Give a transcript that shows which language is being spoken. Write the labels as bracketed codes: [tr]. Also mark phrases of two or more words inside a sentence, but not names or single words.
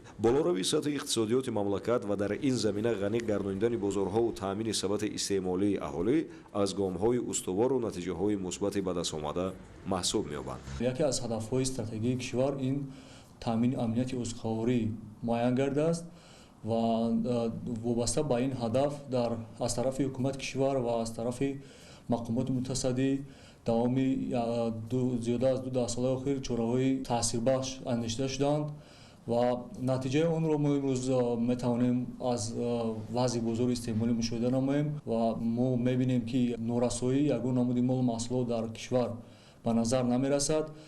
[tg] болоравии сатҳи иқтисодиёти мамлакат ва дар ин замина ғанӣ гардонидани бозорҳову таъмини сабати истеъмолии аҳолӣ аз гомҳои устувору натиҷаҳои мусбати ба дастомада маҳсуб меёбанд. яке аз ҳадафҳои стратегии кишвар ин таъмини амнияти ӯзховарӣ муайян гардааст [fa] و وابسته به این هدف از طرف حکومت کشور و از طرف مقامات متصدی دوام زیاده از 2 سال اخیر چاره‌های تاثیربخش اندیشیده شدند و نتیجه اون رو ما امروز میتوانیم از وضع بزرگ استعمالی مشاهده نماییم و ما میبینیم که نورسایی یگان نمود مال محصولات در کشور به نظر نمیرسد،